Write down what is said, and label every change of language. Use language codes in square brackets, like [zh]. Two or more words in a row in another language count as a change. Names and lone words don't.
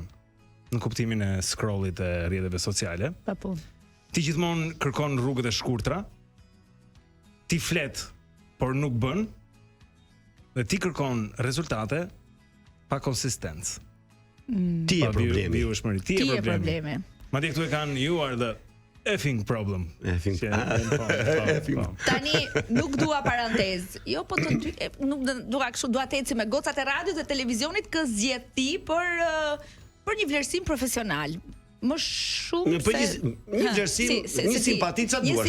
[sq] Në kuptimin e scrollit e rrjeteve sociale. Pa punë. Ti gjithmonë kërkon rrugët e shkurtra. Ti flet, por nuk bën. Dhe ti kërkon rezultate pa konsistencë. Ti e problemi. Ti e problemi. Madje këtu e kanë [en] you are the effing problem. [sq] Tani nuk dua parantezë. Jo, po nuk dua kështu, dua të eci me gocat e radios dhe televizionit kë zgjedh ti për një vlerësim profesional. Më shumë se një vlerësim, një simpati çfarë duash?